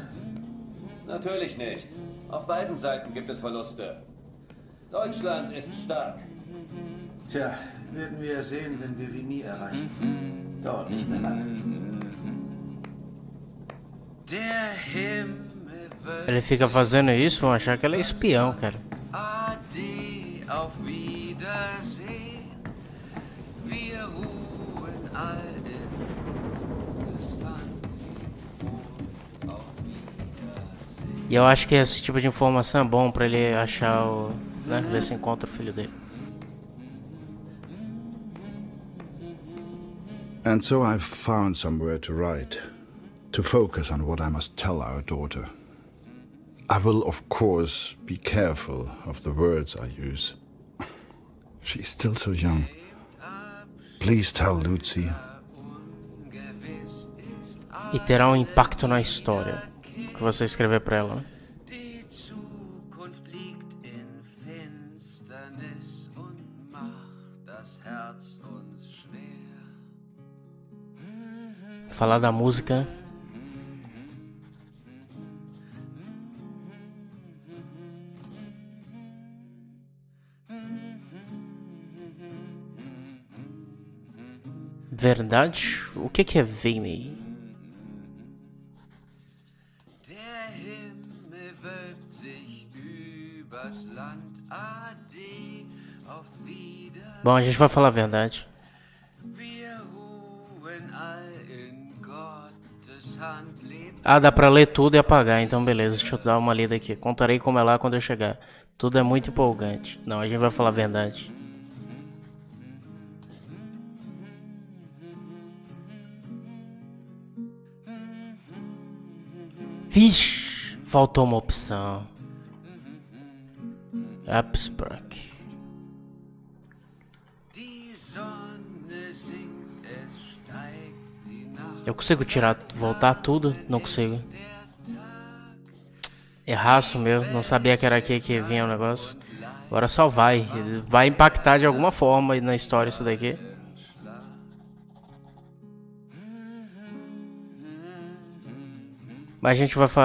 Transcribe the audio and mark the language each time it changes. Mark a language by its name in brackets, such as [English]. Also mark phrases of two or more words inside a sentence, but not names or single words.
[German] Natürlich nicht. Auf beiden Seiten gibt es Verluste. Deutschland ist stark. Tja, werden wir sehen, wenn wir Vimy erreichen. Dauert nicht mehr lange. Der Himmel [Portuguese] Ele fica fazendo isso, vão achar que ele é espião, cara. [German] Ade, auf Wiedersehen. Wir ruhen all in Gottes Hand. Auf Wiedersehen. [Portuguese] E eu acho que esse tipo de informação é bom pra ele achar o... né? Ver se encontra o filho dele. [English] And so I've found somewhere to write, to focus on what I must tell our daughter. I will, of course, be careful of the words I use. She's still so young. Please tell Lucy. [Portuguese] E terá um impacto na história que você escrever pra ela, né? [German] Die Zukunft liegt in Finsternis und macht das Herz uns schwer. [Portuguese] Falar da música, né? Verdade? O que é Vimy? [German] Der Himmel wölbt sich übers Land. Ade, auf Wiedersehen. [Portuguese] Bom, a gente vai falar a verdade. [German] Wir ruhen all in Gottes Hand. Lebt [Portuguese] Ah, dá pra ler tudo e apagar, então beleza, deixa eu dar uma lida aqui. Contarei como é lá quando eu chegar. Tudo é muito empolgante. Não, a gente vai falar a verdade. Vixe, faltou uma opção. Absprack. [German] die Sonne sinkt, es steigt die Nacht. [Portuguese] Eu consigo tirar, voltar tudo? Não consigo. Erraço meu, não sabia que era aqui que vinha o negócio. Agora só vai. Vai impactar de alguma forma na história isso daqui. Mas a gente vai falar.